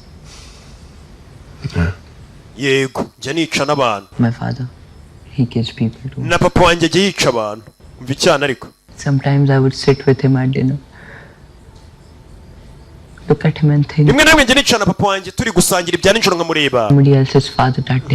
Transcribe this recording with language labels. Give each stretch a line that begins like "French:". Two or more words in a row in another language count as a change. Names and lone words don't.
Kinyarwanda: Yeah. yego njya nica n'abantu
English: My father, he kills people too.
Kinyarwanda: na papa wanjye ajya yica abantu umva icyana ariko
English: Sometimes I would sit with him at dinner. Look at him and think
Kinyarwanda: rimwe na rimwe njya nica na papa wanjye turi gusangira ibya nijoro nkamureba
English: somebody else's father that day.